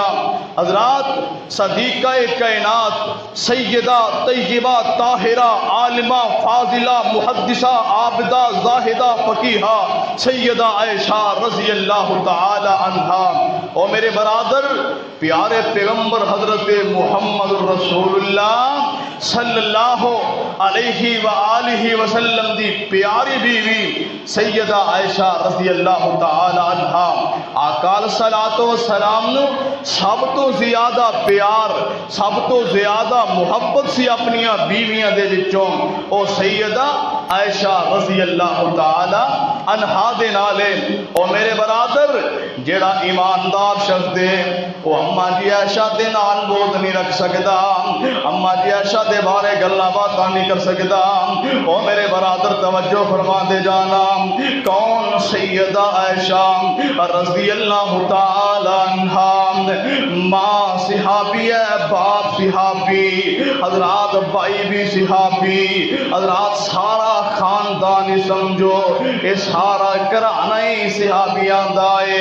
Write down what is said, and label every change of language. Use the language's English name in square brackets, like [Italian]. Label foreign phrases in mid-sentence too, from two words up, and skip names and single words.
[Punjabi] حضرات، صدیقہ کائنات، سیدہ طیبہ طاہرہ عالمہ فاضلہ محدثہ عابدہ زاہدہ فقیہہ سیدہ عائشہ [Arabic] رضی اللہ تعالی عنہا، [Punjabi] اور میرے برادر پیارے پیغمبر حضرت محمد رسول اللہ [Arabic] صلی اللہ علیہ وآلہ وسلم [Punjabi] دی پیاری بیوی سیدہ عائشہ [Arabic] رضی اللہ تعالی عنہا۔ [Punjabi] آقا [Arabic] صلاۃ و سلام [Punjabi] نو سب تو زیادہ پیار، سب تو زیادہ محبت سی اپنیاں بیویاں دے وچوں، او سیدہ عائشہ [Arabic] رضی اللہ تعالی عنہا [Punjabi] دے نالے او میرے برادر جیڑا ایماندار شخص دے او اما جی عائشہ دے نال بوجھ نہیں رکھ سکدا، اما جی عائشہ دے بارے گلاں باتاں نہیں کر سکدا۔ او میرے برادر توجہ فرما دے جانا، کون سیدہ عائشہ [Arabic] رضی اللہ تعالی عنہا، [Punjabi] ماں صحابی ہے، باپ صحابی، حضرات بھائی بھی صحابی، حضرات سارا خاندان ہی سمجھو یہ سارا گھرانہ ہی صحابیاں دا ہے۔